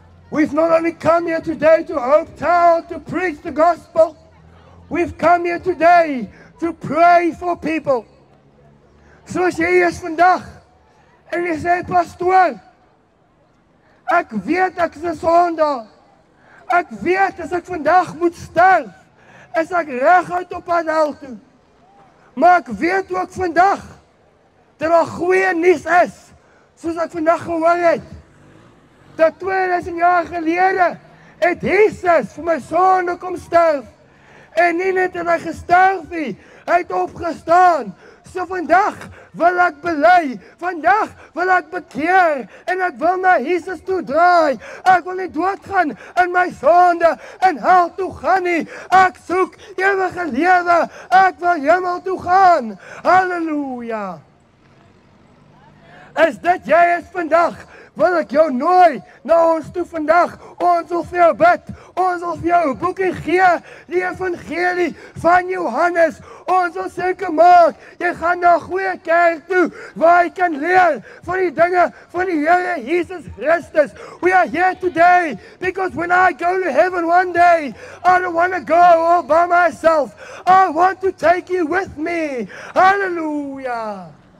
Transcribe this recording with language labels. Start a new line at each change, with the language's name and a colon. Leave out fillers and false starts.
English: We've not only come here today to Hope Town to preach the gospel. We've come here today to pray for people.
Afrikaans: Soos jy is vandag, en jy sê, pastoor, ek weet ek is 'n sondaar. Ek weet as ek vandag moet sterf, is ek reguit op pad hel toe. Maar ek weet ook vandag, dat daar goeie nuus is, soos ek vandag gehoor het, dat 2000 jaar gelede, het Jesus vir my sonde kom sterf, en nie net het hy gesterf nie, hy het opgestaan. So vandag wil ek bely, vandag wil ek bekeer, en ek wil na Jesus toe draai. Ek wil nie doodgaan in my sonde, en hel toe gaan nie. Ek soek ewige lewe, ek wil hemel toe gaan. Halleluja. As dit jy is vandag, wil ek jou nooi na ons toe vandag. Ons wil vir jou bid. Ons wil vir jou 'n boekie gee, die evangelie van Johannes. Ons wil seker maak, jy gaan na 'n goeie kerk toe, waar jy kan leer van die dinge van die Here Jesus Christus.
English: We are here today, because when I go to heaven one day, I don't want to go all by myself. I want to take you with me. Hallelujah.